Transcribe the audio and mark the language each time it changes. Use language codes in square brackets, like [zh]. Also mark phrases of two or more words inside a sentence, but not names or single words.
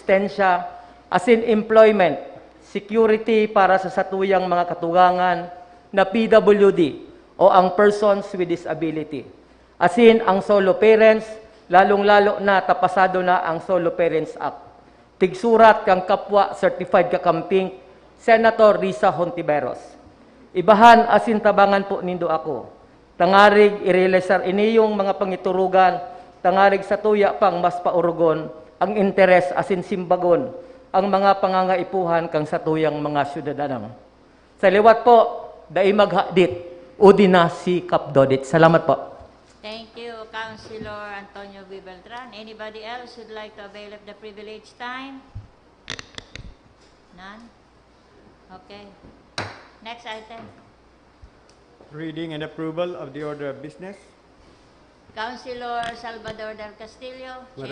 [bik] eksistensya as in employment, security para sa satuyang mga katugangan na PWD o ang [en] persons with disability. [bik] As in ang solo parents, lalong-lalo na tapasado na ang Solo Parents Act. Tigsurat kang kapwa certified kakamping, Senator Risa Hontiveros. Ibahan asin tabangan po nindo ako. Tangarig irealisar iniyong mga pangiturugan, tangarig sa tuya pang mas paurugon, ang interes asin simbagon, ang mga pangangaipuhan kang sa tuyang mga syudadanang. Sa liwat po, dai maghadit, udina si Kapdodit. Salamat po. [en] Thank you, Councilor Antonio V. Beltran. Anybody else who'd like to avail of the privileged time? None? Okay. Next item. Reading and approval of the order of business. Councilor Salvador del Castillo, Chair